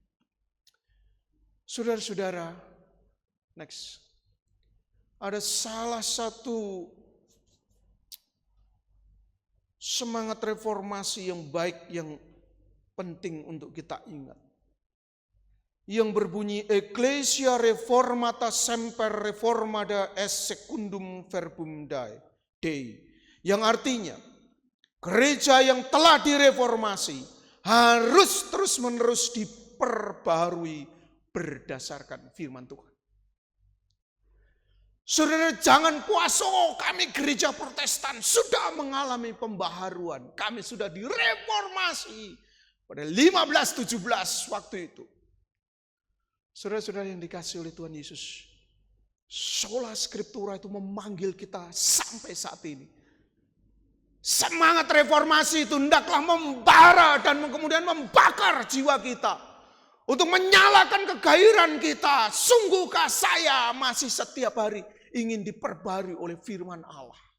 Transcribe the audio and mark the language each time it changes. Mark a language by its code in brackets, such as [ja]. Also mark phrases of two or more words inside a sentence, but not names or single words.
[id] Saudara-saudara, next. Ada salah satu semangat reformasi yang baik, yang penting untuk kita ingat. Yang berbunyi, [la] Ecclesia reformata semper reformada es secundum verbum Dei. [id] Yang artinya, gereja yang telah direformasi harus terus-menerus diperbaharui berdasarkan firman Tuhan. Saudara jangan puas, kami gereja Protestan sudah mengalami pembaharuan. Kami sudah direformasi pada 1517 waktu itu. Saudara-saudara yang dikasih oleh Tuhan Yesus, [la] sola scriptura [id] itu memanggil kita sampai saat ini. Semangat reformasi itu hendaklah membara dan kemudian membakar jiwa kita. Untuk menyalakan kegairahan kita. Sungguhkah saya masih setiap hari ingin diperbarui oleh firman Allah.